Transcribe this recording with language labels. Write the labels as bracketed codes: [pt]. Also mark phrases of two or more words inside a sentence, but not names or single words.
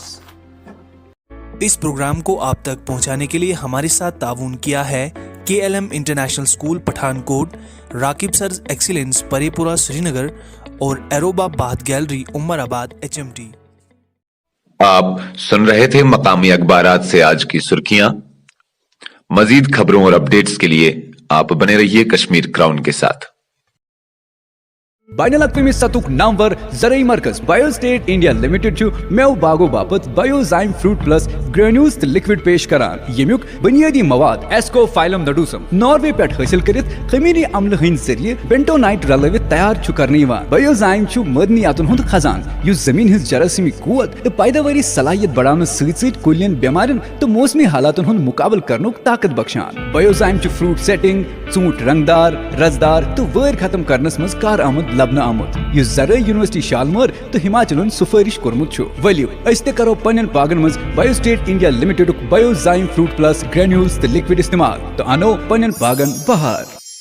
[ur] اس پروگرام کو آپ تک پہنچانے کے لیے ہمارے ساتھ تعاون کیا ہے KLM انٹرنیشنل اسکول پٹھان کوٹ راکب سرز ایکسیلنس پرے پورہ سری نگر اور ایروبا بہت گیلری عمر آباد HMT آپ سن رہے تھے مقامی اخبارات سے آج کی سرخیاں مزید خبروں اور اپڈیٹس کے لیے آپ بنے رہیے کشمیر کراؤن کے ساتھ [ks] بین الاقوامی سطح نامور زرعی مرکز بایو سٹیٹ انڈیا لمیٹڈ میو باغو باپت بایوزائم فروٹ پلس گرینیولز تو لکوڈ پیش کران یمیک بنیادی مواد ایسکو فائلم نڈوسم ناروے پہ حاصل کرت خمیری عمل ہند ذریعہ بینٹونائٹ رلوت تیار کرنے بایوزائم معدنیاتن ہند خزان اس زمین ہز جراثیمی قوت تو پیداواری صلاحیت بڑھانے ست کلین بیمارن تو موسمی حالاتن ہند مقابل کرنک طاقت بخشان بایوزائم فروٹ سیٹنگ ژوٗنٛٹھ رنگدار رزدار تو وٲر ختم کرنس مز کار آمد لبنہ آمت یہ زرعی یونیورسٹی شالمور تو ہماچل سفارش کورمت ولو اس تہ کرو پنن باغن مز بایو سٹیٹ انڈیا لمیٹڈ بایوزائم فروٹ پلس گرینیولز تو لکوڈ استعمال تو انو پنن باغن بہار